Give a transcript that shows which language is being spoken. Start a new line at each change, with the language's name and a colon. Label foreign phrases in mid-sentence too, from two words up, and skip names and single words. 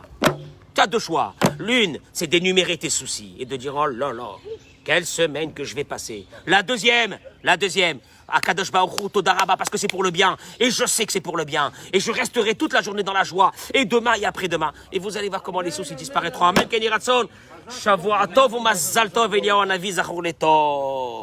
French: L'une, c'est d'énumérer tes soucis et de dire, oh là là, quelle semaine que je vais passer. La deuxième,
Hebrew: הקדוש ברוך הוא תודה רבה,
French: parce que c'est pour le bien. Et je sais que c'est pour le bien. Et je resterai toute la journée dans la joie. Et demain et après-demain. Et vous allez voir comment les soucis disparaîtront.
Hebrew: אמן כן יהי רצון. שבוע טוב מזל טוב אליהו הנביא זכור לטוב.